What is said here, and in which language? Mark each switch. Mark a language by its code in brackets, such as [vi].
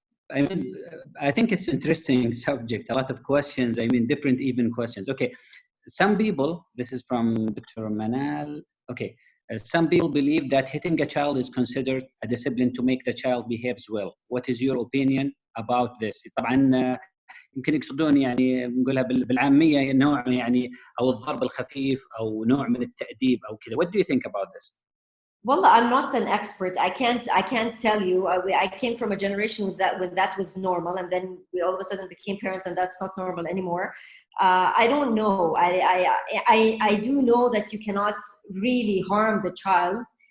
[en] I mean, I think it's interesting subject, a lot of questions, I mean, different even questions. Okay, some people, this is from Dr. Manal, okay, some people believe that hitting a child is considered a discipline to make the child behaves well. What is your opinion about this? [ar] طبعا يمكن يقصدون يعني نقولها بالعامية نوع يعني أو الضرب الخفيف أو نوع من التأديب أو كذا. [en] What do you think about this? Well, I'm not an expert. I can't tell you. I came from a generation when that was normal, and then we all of a sudden became parents, and that's not normal anymore. I don't know. I do know that you cannot really harm the child.